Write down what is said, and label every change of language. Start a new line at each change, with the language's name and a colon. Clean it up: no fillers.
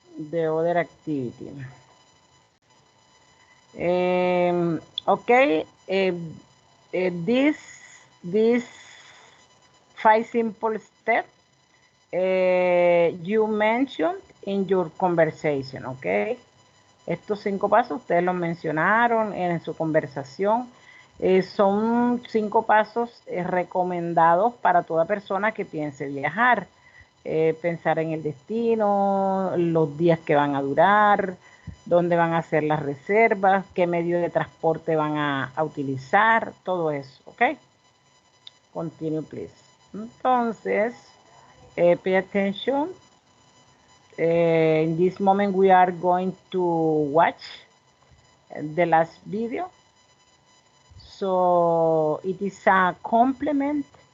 English: The other activity. Okay, this 5 simple steps you mentioned in your conversation, okay?
Spanish: Estos 5 pasos ustedes los mencionaron en su conversación. Son 5 pasos recomendados para toda persona que piense viajar. Pensar en el destino, los días que van a durar, dónde van a hacer las reservas, qué medio de transporte van a utilizar, todo eso, ¿ok?
English: Continue, please.
Spanish: Entonces,
English: pay attention. In this moment, we are going to watch the last video. So it is a complement.